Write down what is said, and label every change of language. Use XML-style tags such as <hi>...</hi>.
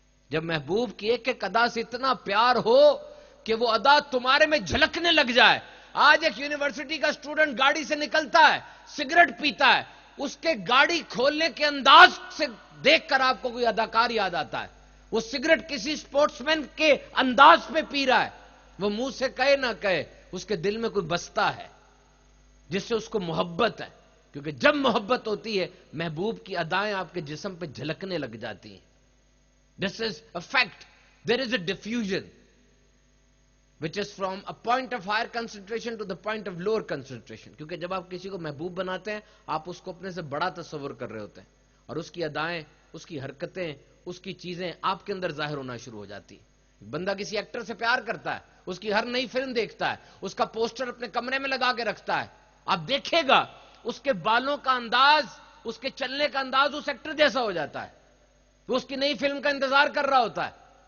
<ur>جب محبوب کی ایک ایک ادا سے اتنا پیار ہو کہ وہ ادا تمہارے میں جھلکنے لگ جائے۔ آج ایک یونیورسٹی کا اسٹوڈنٹ گاڑی سے نکلتا ہے، سگریٹ پیتا ہے، اس کے گاڑی کھولنے کے انداز سے دیکھ کر آپ کو کوئی اداکار یاد آتا ہے۔ وہ سگریٹ کسی سپورٹس مین کے انداز پہ پی رہا ہے، وہ منہ سے کہے نہ کہے اس کے دل میں کوئی بستا ہے جس سے اس کو محبت ہے، کیونکہ جب محبت ہوتی ہے محبوب کی ادائیں آپ کے جسم پہ جھلکنے لگ جاتی ہیں۔</ur> <en>This is a fact. There is a diffusion which is from a point of higher concentration to the point of lower concentration.</en> <ur>کیونکہ جب آپ کسی کو محبوب بناتے ہیں آپ اس کو اپنے سے بڑا تصور کر رہے ہوتے ہیں، اور اس کی ادائیں، اس کی حرکتیں، اس کی چیزیں آپ کے اندر ظاہر ہونا شروع ہو جاتی ہیں۔ بندہ کسی ایکٹر سے پیار کرتا ہے، اس کی ہر نئی فلم دیکھتا ہے، اس کا پوسٹر اپنے کمرے میں لگا کے رکھتا ہے، آپ دیکھے گا اس کے بالوں کا انداز، اس کے چلنے کا انداز اس ایکٹر جیسا ہو جاتا ہے، وہ اس کی نئی فلم کا انتظار کر رہا ہوتا ہے،</ur>